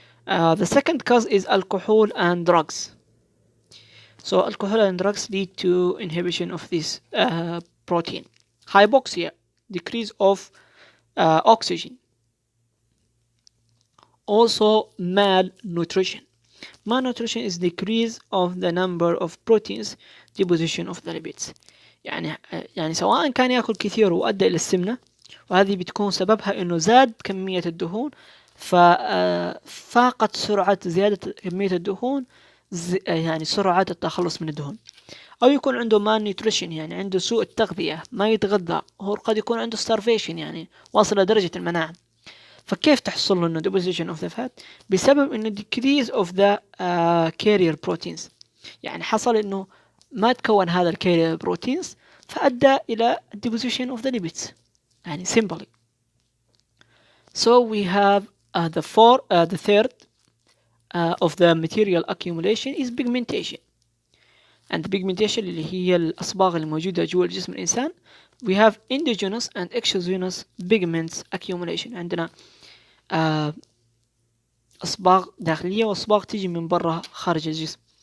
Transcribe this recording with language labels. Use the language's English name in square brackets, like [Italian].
[English] The second cause is alcohol and drugs. So alcohol and drugs lead to inhibition of this protein. Hypoxia, decrease of oxygen. Also malnutrition. Malnutrition is decrease of the number of proteins, deposition of the lipids. [Arabic] يعني سواء كان يأكل كثير وأدى إلى السمنة، وهذه بتكون سببها إنه زاد كمية الدهون، ففاقت سرعة زيادة كمية الدهون يعني سرعة التخلص من الدهون. أو يكون عنده malnutrition يعني عنده سوء التغذية، ما يتغذى، هو قد يكون عنده starvation يعني واصل لدرجة المناعة. فكيف تحصل له إنه [English] deposition of the fat؟ [Arabic] بسبب إنه [English] decrease of the carrier proteins. [Arabic] يعني حصل إنه ما تكون هذا الكارير بروتينز فأدى إلى [English] deposition of the lipids [Arabic] يعني simply. [English] So we have the third of the material accumulation is pigmentation. [Arabic] And pigmentation اللي هي الأصباغ الموجودة جوا جسم الإنسان. [English] We have endogenous and exogenous pigments accumulation. [Arabic] عندنا أصباغ داخلية وأصباغ تيجي من برا خارج الجسم.